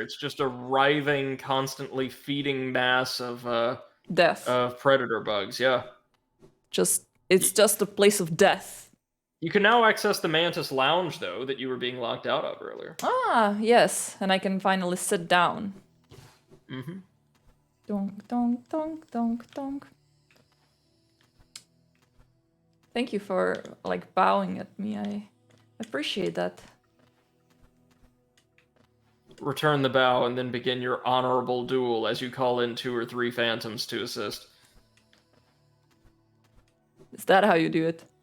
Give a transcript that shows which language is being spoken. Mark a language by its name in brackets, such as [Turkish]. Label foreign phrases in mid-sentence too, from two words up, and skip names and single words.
[English] It's just a writhing, constantly feeding mass of Death. predator bugs. Yeah. It's just a place of death. You can now access the Mantis Lounge, though, that you were being locked out of earlier. Ah, yes, and I can finally sit down. Mm-hmm. Donk, donk, donk, donk, donk. Thank you for, like, bowing at me. I appreciate that. Return the bow and then begin your honorable duel as you call in 2 or 3 phantoms to assist. Is that how you do it?